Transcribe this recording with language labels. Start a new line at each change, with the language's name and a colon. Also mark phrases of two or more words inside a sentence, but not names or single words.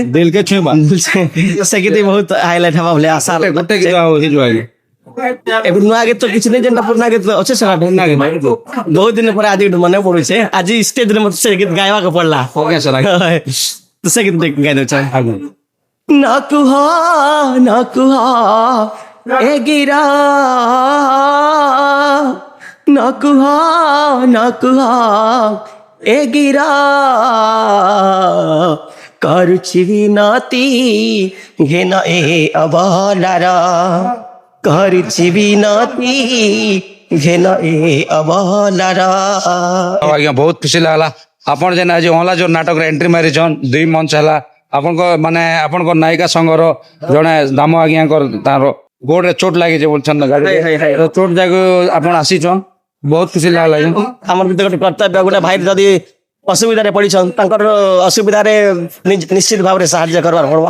Odia: ଦିଲ୍ କେ ଛୁଇଁବା ସେ ଗୀତ ବହୁତ ହାଇଲାଇଟ୍ ହେବା ବୋଲି ଆଶା ଗୋଟେ ଗୀତ ଆଉ ହେଇଯିବ ଆଜ୍ଞା। ଏବେ ନୂଆ ଗୀତ କିଛି ନାହିଁ ଯେନ୍ଟା ପୁରୁଣା ଗୀତ ଅଛେ ସେଟା ବହୁତ ଦିନ ପରେ ଆଜି ମନେ ପଡୁଛେ ଆଜି ଷ୍ଟେଜରେ ମତେ ସେ ଗୀତ ଗାଇବାକୁ ପଡଲା ଆଜ୍ଞା ସାର୍ ତ ସେ ଗୀତ ଗାଇ ଦଉଛ ଆଜ୍ଞା ନ କୁହ ଏ ଗିରା ନ କୁହ ଏ ଗିରା କରୁଛି ବିନତି ଘେନ ଏ ଅବଳାର କରୁଛି ବିନତି ଘେନ ଏ ଅବଳାର। ଆଜ୍ଞା ବହୁତ ଖୁସି ଲାଗଲା ଆପଣ ଯେନ୍ ଆଜି ଅଁଲା ଯୋଉ ନାଟକରେ ଏଣ୍ଟ୍ରି ମାରିଛନ୍ 2 ମଞ୍ଚ ହେଲା ଆପଣଙ୍କ ମାନେ ଆପଣଙ୍କ ନାୟିକା ସଂଘର ଜଣେ ଦାମ ଆଜ୍ଞାଙ୍କର ତାର ଗୋଡରେ ଚୋଟ ଲାଗିଛି ବୋଲଛନ୍ ଚୋଟ ଯାକୁ ଆପଣ ଆସିଛନ୍ ବହୁତ ଖୁସି ଲାଗଲା ଆମର ଭିତରେ ଗୋଟେ କର୍ତ୍ତବ୍ୟ ଗୋଟେ ଭାଇ ଯଦି ଅସୁବିଧାରେ ପଡିଛନ୍ ତାଙ୍କର ଅସୁବିଧାରେ ନିଶ୍ଚିତ ଭାବରେ ସାହାଯ୍ୟ କରବାର ପଡବା।